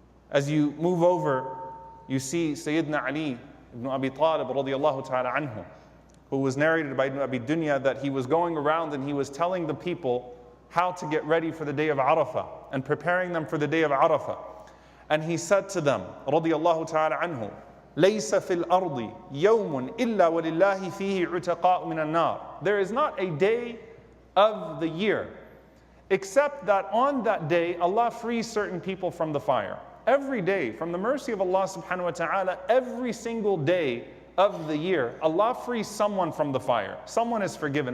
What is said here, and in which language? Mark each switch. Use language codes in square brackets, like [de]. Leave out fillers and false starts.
[en] As you move over, you see Sayyidina Ali ibn Abi Talib radiyallahu ta'ala anhu, who was narrated by Ibn Abi Dunya that he was going around and he was telling the people how to get ready for the day of Arafah and preparing them for the day of Arafah. And he said to them, [ar] radiyallahu ta'ala anhu, لَيْسَ فِي الْأَرْضِ يَوْمٌ إِلَّا وَلِلَّهِ فِيهِ عُتَقَاءُ مِنَ النَّارِ. [en] There is not a day of the year except that on that day Allah frees certain people from the fire. Every day, from the mercy of Allah subhanahu wa ta'ala, every single day of the year, Allah frees someone from the fire. Someone is forgiven.